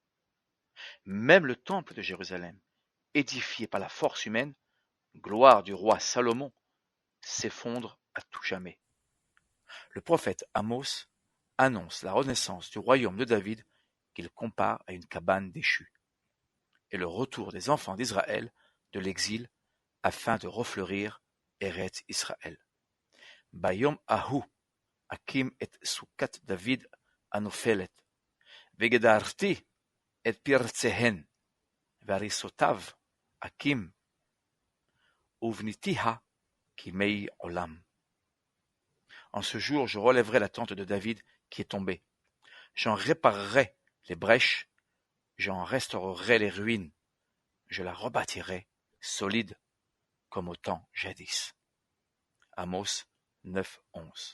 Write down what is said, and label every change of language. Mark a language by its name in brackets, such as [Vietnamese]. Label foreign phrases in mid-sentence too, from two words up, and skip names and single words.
[French] Même le temple de Jérusalem, édifié par la force humaine, gloire du roi Salomon, s'effondre à tout jamais. Le prophète Amos annonce la renaissance du royaume de David qu'il compare à une cabane déchue, et le retour des enfants d'Israël de l'exil afin de refleurir Eretz Israël. [Hebrew] ביום ההוא אקים את סכת דויד הנפלת וגדרתי את פרציהן והריסתיו אקים ובניתיה כימי עולם. [French] En ce jour, je relèverai la tente de David qui est tombée. J'en réparerai les brèches, j'en restaurerai les ruines, je la rebâtirai solide comme au temps jadis. Amos 9:11.